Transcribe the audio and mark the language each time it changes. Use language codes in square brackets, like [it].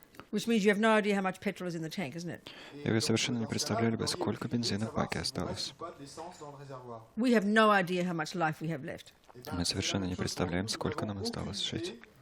[en] Which means you have no idea how much petrol is in the tank, isn't it? [ru] И вы совершенно не представляли бы, сколько бензина в баке осталось. [en] We have no idea how much life we have left. [ru] Мы совершенно не представляем, сколько нам осталось жить.